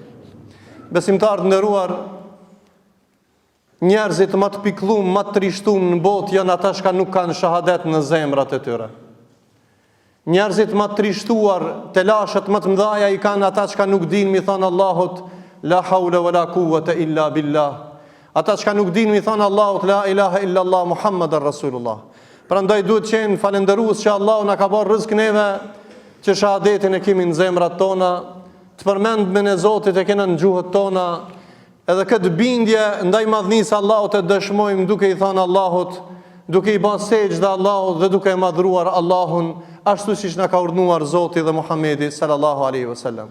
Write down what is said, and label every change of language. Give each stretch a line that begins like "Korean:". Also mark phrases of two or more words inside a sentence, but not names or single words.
Albanian: Besimtarë të nderuar, njerëzit më të pikëlluar, më të trishtuar në botë janë ata që nuk kanë shahadet në zemrat e tyre. Njerëzit më të trishtuar, të lashët më të mëdha i kanë ata që nuk dinë mi thonë Allahut
Arabic: لا حول ولا قوة إلا بالله.
Albanian: Ata që nuk dinë mi thonë Allahut
Arabic: لا إله إلا الله محمد رسول الله.
Albanian: Prandaj duhet të qenë falëndërues që Allahu na ka bërë rrezik neve që shahadetin e kemi në zemrat tona, të përmendmen e Zotit e kena në gjuhët tona, edhe këtë bindje ndaj madhnisë Allahut e dëshmojmë duke i thënë Allahut, duke i bërë sejdë Allahut dhe duke e madhruar Allahun, ashtu siç na ka urdhëruar Zoti dhe Muhamedi
Arabic: صلى الله عليه وسلم.